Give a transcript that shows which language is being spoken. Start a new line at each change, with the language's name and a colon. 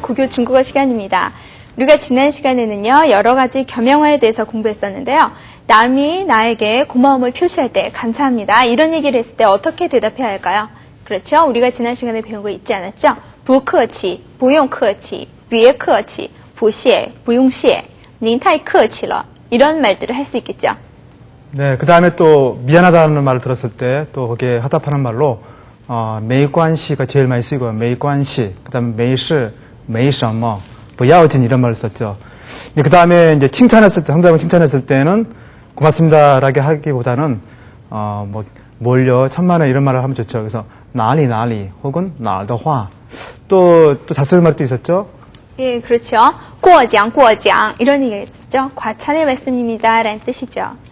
Korean: 고교 중국어 시간입니다. 우리가 지난 시간에는요, 여러 가지 겸용어에 대해서 공부했었는데요. 남이 나에게 고마움을 표시할 때 감사합니다. 이런 얘기를 했을 때 어떻게 대답해야 할까요? 그렇죠? 우리가 지난 시간에 배운 거 잊지 않았죠?
Chinese: 不客气,不用客气,别客气,不谢,不用谢,您太客气了.
Korean: 이런 말들을 할 수 있겠죠? 네, 그 다음에 또 미안하다는 말을 들었을 때 또 거기에 화답하는 말로 没关系가 제일 많이 쓰이고요. 没关系, 그 다음에
Chinese: 没事,没什么,不要紧
Korean: 이런 말을 썼죠. 그 다음에 이제 칭찬했을 때, 상대방을 칭찬했을 때는 고맙습니다라고 하기보다는 뭐 뭘요, 천만에 이런 말을 하면 좋죠. 그래서 나리 혹은
Chinese: 哪儿的话.
Korean: 또 잘 쓰는 말도 있었죠. 예, 그렇죠. 过奖 이런 얘기가 있었죠. 과찬의 말씀입니다 라는 뜻이죠.